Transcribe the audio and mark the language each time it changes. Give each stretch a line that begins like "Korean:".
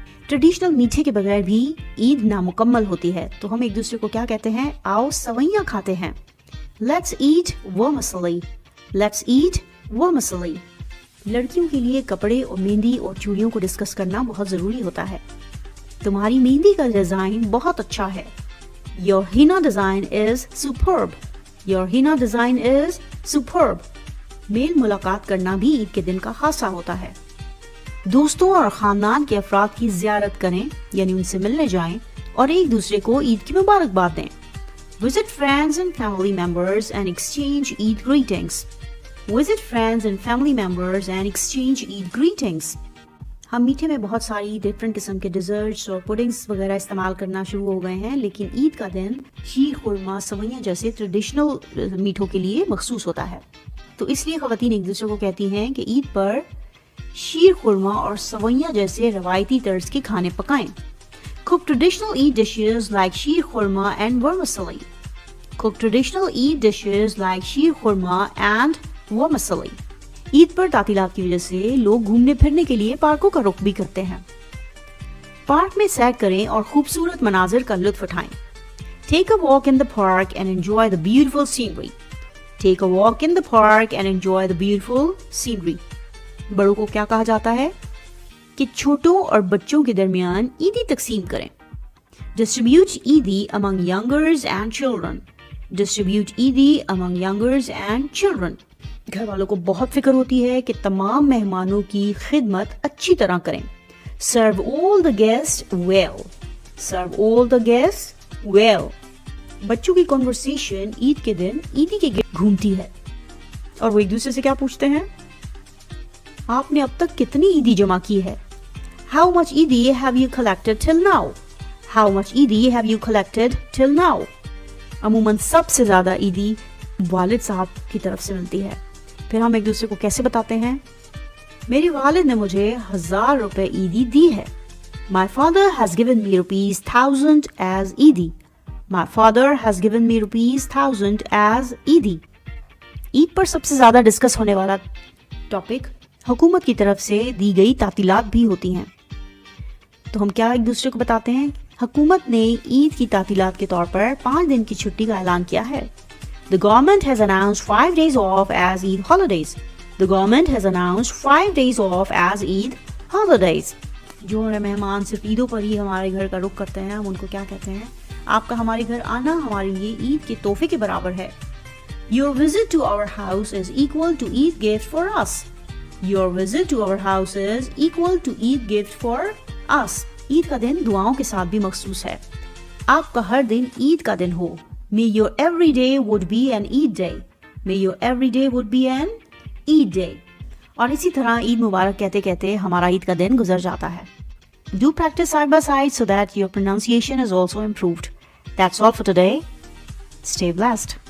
Hindi: Traditional मीठे के बगैर भी ईद नामुकम्मल होती है, तो हम एक दूसरे को क्या कहते हैं, आओ सवैयां खाते हैं।
English: Let's eat vermicelli, let's eat vermicelli.
Hindi: लड़कियों के लिए कपड़े और मेहंदी और चूड़ियों को डिस्कस करना बहुत जरूरी होता है। तुम्हारी मेहंदी का डिजाइन बहुत अच्छा है।
English: Your henna design is superb. Your henna design is superb.
Hindi: Mail मुलाकात करना भी ईद के दिन का खासा होता है। दोस्तों और खानदान के अफराद की ज़ियारत करें, यानी उनसे मिलने जाएं और एक दूसरे को ईद की मुबारकबाद दें।
English: Visit friends and family members and exchange Eid greetings. Visit friends and family members and exchange Eid greetings.
Hindi: हम मीठे में बहुत सारी डिफरेंट किस्म के डिजर्ट्स और पुडिंग्स वगैरह इस्तेमाल करना शुरू हो गए हैं, लेकिन ईद का दिन शीर खुरमा, सवैयां जैसे ट्रेडिशनल मीठों के लिए मखसूस होता है। तो इसलिए ख़वातीन एक दूसरे को कहती हैं कि ईद पर शीर खुरमा और सवैयां जैसे रवायती तर्ज के खाने पकाएं।
English: Cook traditional Eid dishes like sheer khurma and vermicelli. Cook traditional Eid dishes like sheer khurma and vermicelli.
Hindi: Eid पर तातीलात की वजह से लोग घूमने फिरने के लिए पार्कों का रुख भी करते हैं। पार्क में सैर करें और खूबसूरत मनाजिर का लुत्फ उठाएं।
English: Take a walk in the park and enjoy the beautiful scenery. Take a walk in the park and enjoy the beautiful scenery.
Hindi: बड़ों को क्या कहा जाता है कि छोटों और बच्चों के दरमियान ईदी तकसीम करें।
English: Distribute Eidi among youngers and children. Distribute Eidi among youngers and children.
Hindi: घर वालों को बहुत फिक्र होती है कि तमाम मेहमानों की खिदमत अच्छी तरह करें।
English: Serve all the guests well. Serve all the guests well.
Hindi: बच्चों की कॉन्वर्सेशन ईद के दिन ईदी के गिर्द घूमती है और वो एक दूसरे से क्या पूछते हैं, आपने अब तक कितनी ईदी जमा की है?
English: How much Eidi have you collected till now? How much Eidi have you collected till now?
Hindi: अमूमन सबसे ज्यादा ईदी वालिद साहब की तरफ से मिलती है। फिर हम एक दूसरे को कैसे बताते हैं, मेरे वालिद ने मुझे 1000 रुपए ईदी दी है।
English: My father has given me ₹1000 as Eidi. My father has given me ₹1000 as Eidi.
Hindi: ईद पर सबसे ज्यादा डिस्कस होने वाला टॉपिक हुकूमत की तरफ से दी गई तातीलात भी होती हैं। तो हम क्या एक दूसरे को बताते हैं, हुकूमत ने ईद की तातीलात के तौर पर 5 दिन की छुट्टी का ऐलान किया है।
English: The government has announced 5 days off as Eid holidays. The government has announced 5 days off as Eid holidays.
Hindi: जो मेहमान सिर्फ ईदों पर ही हमारे घर का रुख करते हैं, हम उनको क्या कहते हैं, आपका हमारे घर आना हमारे लिए ईद के तोहफे के बराबर है।
English: Your visit to our house is equal to Eid gift for us. Your visit to our house is equal to Eid gift for us.
Hindi: Eid का दिन दुआओं के साथ भी मखसूस है। आपका हर दिन ईद का दिन हो।
English: May your every day would be an Eid day. May your every day would be an Eid day.
Hindi: और इसी तरह ईद मुबारक कहते कहते हमारा ईद का दिन गुजर जाता है।
English: Do practice side by side so that your pronunciation is also improved. That's all for today. Stay blessed.